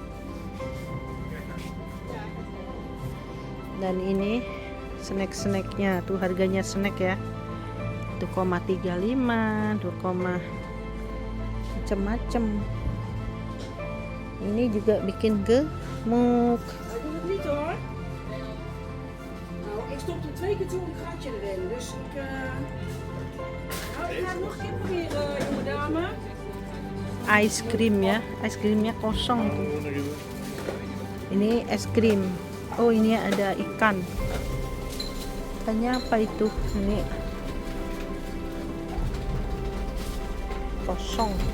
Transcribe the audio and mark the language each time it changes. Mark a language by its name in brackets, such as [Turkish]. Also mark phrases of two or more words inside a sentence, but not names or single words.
[Indonesian] Dan ini snack-snacknya tuh harganya snack ya 1,35 2, macem-macem. Ini juga bikin gemuk. [Dutch] Niet hoor. Nou, ik stopte 2 keer toe een kratje erin. Dus ik ga het nog een keer proberen, jonge dame. [English] Ice cream [Indonesian] ya, [English] ice creamnya [Indonesian] kosong tuh. Ini es krim. Oh ini ada ikan. Ikannya apa itu? Ini kosong.